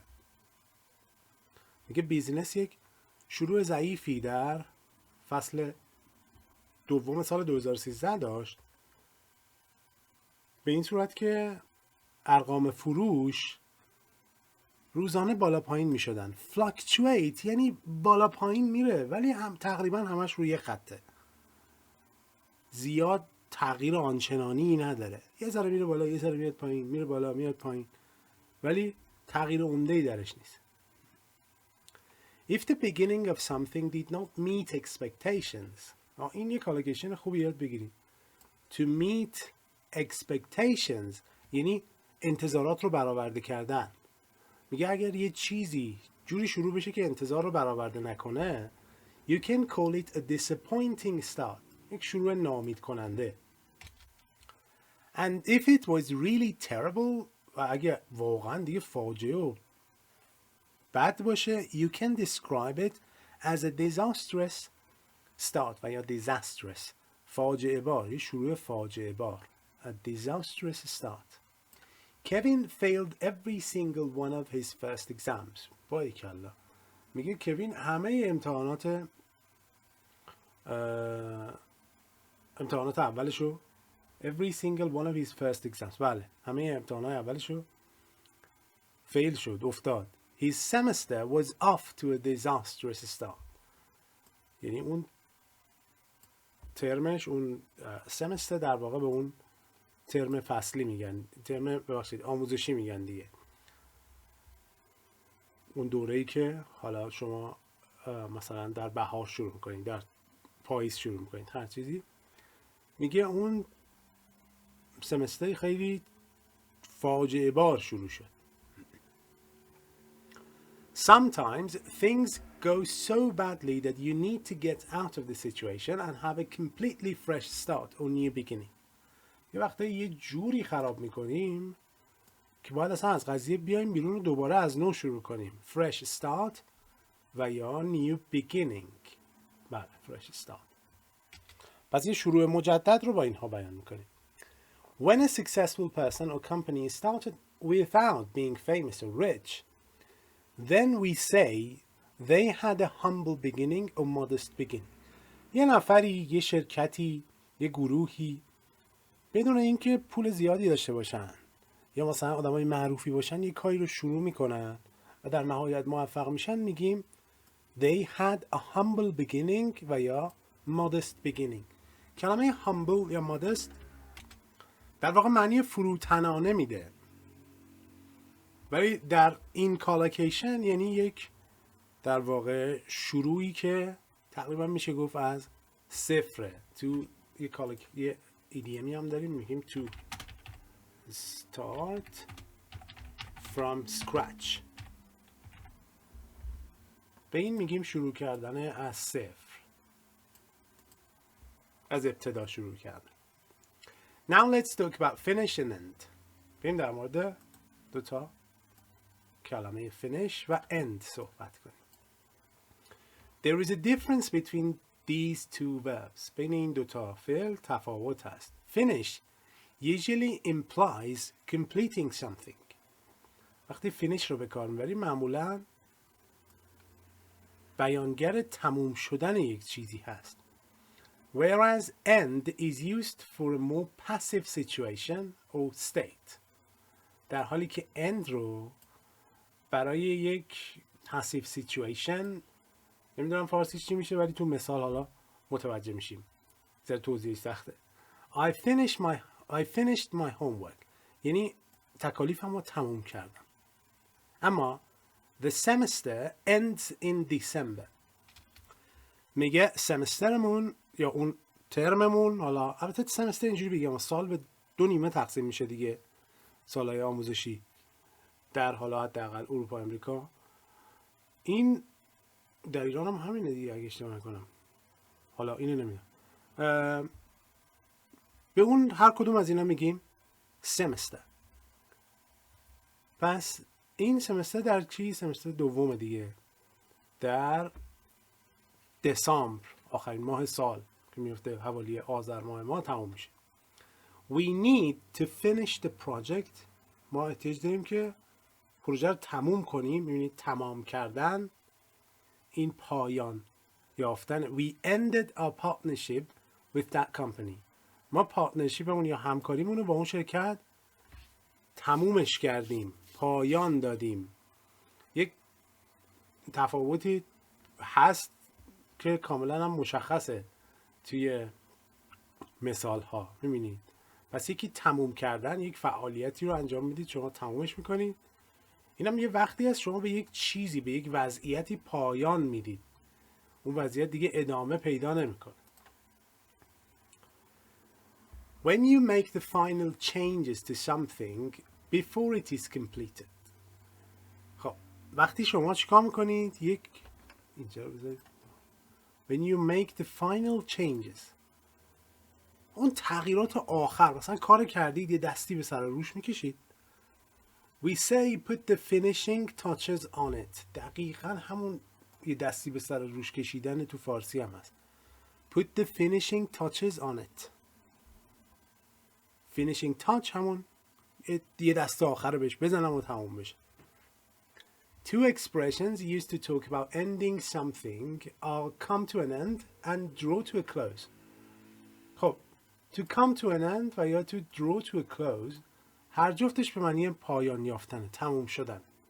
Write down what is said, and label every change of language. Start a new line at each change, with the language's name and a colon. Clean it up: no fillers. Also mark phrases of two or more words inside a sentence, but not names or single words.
Persian: میگه بیزنس یک شروع ضعیفی در فصل دوم سال 2013 داشت، به این صورت که ارقام فروش روزانه بالا پایین می شدن. fluctuate یعنی بالا پایین میره ولی هم تقریبا همش روی خطه، زیاد تغییر آنچنانی نداره، یه ذره میره بالا یه ذره میاد پایین، میره بالا میاد پایین، ولی تغییر عمده‌ای درش نیست.
English: If the beginning of something did not meet expectations،
Persian: این یه کالوکیشن خوبی یاد بگیریم.
English: To meet expectations
Persian: یعنی انتظارات رو برآورده کردن. میگه اگر یه چیزی جوری شروع بشه که انتظار رو برآورده نکنه،
English: you can call it a disappointing start،
Persian: یک شروع ناامید کننده.
English: And if it was really terrible،
Persian: و اگر واقعا دیگه فاجعه و بد باشه،
English: you can describe it as a disastrous start
Persian: و یا
English: disastrous،
Persian: فاجعه بار، یه شروع فاجعه بار.
English: A disastrous start. Kevin failed every single one of his first exams.
Persian: باریکلا. میگه کوین همه امتحانات اولشو
English: every single one of his first exams،
Persian: بله همه امتحانات اولشو فیل شد، افتاد.
English: His semester was off to a disastrous start.
Persian: یعنی اون ترمش، اون سمستر در واقع به اون ترم فصلی میگن، ترم ببخشید آموزشی میگن دیگه، اون دوره‌ای که حالا شما مثلا در بهار شروع میکنید، در پاییز شروع میکنید، هر چیزی. میگه اون سمستر خیلی فاجعه بار شروع شد.
English: Sometimes things go so badly that you need to get out of the situation and have a completely fresh start or new beginning.
Persian: یه وقتا یه جوری خراب میکنیم که باید اصلا از قضیه بیایم بیرون و دوباره از نو شروع کنیم.
English: Fresh start
Persian: و یا
English: new beginning. بله fresh start.
Persian: پس یه شروع مجدد رو با اینها بیان میکنیم.
English: When a successful person or company started without being famous or rich, then we say they had a humble beginning or modest beginning.
Persian: یه نفری، یه شرکتی، یه گروهی بدون اینکه پول زیادی داشته باشن یا مثلا آدمای معروفی باشن یه کاری رو شروع میکنن و در نهایت موفق میشن، میگیم
English: they had a humble beginning
Persian: و یا
English: modest beginning.
Persian: کلمه humble یا modest در واقع معنی فروتنانه میده، ولی در این کالوکیشن یعنی یک در واقع شروعی که تقریبا میشه گفت از صفره. تو یه ایدیمی هم داریم میگیم
English: to start from scratch،
Persian: به این میگیم شروع کردن از صفر، از ابتدا شروع کردن.
English: Now let's talk about finish and end.
Persian: بریم در مورد دوتا کلمه finish و end صحبت کنیم.
English: There is a difference between these two verbs.
Persian: بین این دوتا فعل تفاوت هست.
English: Finish usually implies completing something.
Persian: وقتی finish رو به کار میبریم معمولا بیانگر تموم شدن یک چیزی هست.
English: Whereas end is used for a more passive situation or state.
Persian: در حالی که end رو برای یک
English: passive situation،
Persian: نمیدونم فارسیش چی میشه ولی تو مثال حالا متوجه میشیم، زیاد توضیح سخته.
English: I finished my homework
Persian: یعنی تکالیفم رو تموم کردم. اما
English: the semester ends in December
Persian: میگه سمسترمون یا اون ترممون، حالا البته سمستر اینجوری بگم سال به دو نیمه تقسیم میشه دیگه، سالهای آموزشی در حالا حداقل اروپا امریکا، این در ایران هم همینه دیگه اگه اشتباه نکنم، حالا اینو نمیدونم. به اون هر کدوم از اینا میگیم سمستر. پس این سمستر در چی؟ سمستر دوم دیگه، در دسامبر، آخرین ماه سال که میفته حوالی آذر ماه تموم میشه.
English: We need to finish the project.
Persian: ما احتیاج داریم که پروژه رو تموم کنیم. میبینید تمام کردن، این پایان یافتن.
English: We ended our partnership with that company.
Persian: ما پارتنرشیپمون یا همکاریمون رو با اون شرکت تمومش کردیم، پایان دادیم. تفاوتی هست که کاملا هم مشخصه توی مثال ها. میبینید پس یکی تموم کردن، یک فعالیتی رو انجام میدید، شما تمومش میکنید. اینم یه وقتی هست شما به یک چیزی، به یک وضعیتی پایان میدید، اون وضعیت دیگه ادامه پیدا نمیکنه.
English: When you make the final changes to something before it is completed.
Persian: خب وقتی شما چیکار میکنید؟ اینجا بذارید.
English: When you make the final changes،
Persian: اون تغییرات آخر، مثلا کار کردید یه دستی به سر روش میکشید.
English: We say put the finishing touches on it.
Persian: دقیقا همون یه دستی به سر روش کشیدن تو فارسی هم هست.
English: Put the finishing touches on it. finishing touch
Persian: همون یه دست آخر رو بهش بزنم و تموم بشه.
English: Two expressions used to talk about ending something are come to an end and draw to a close.
Persian: خب
English: to come to an end
Persian: و یا
English: to draw to a close
Persian: هر جفتش به معنی پایان یافتن، تموم شدن.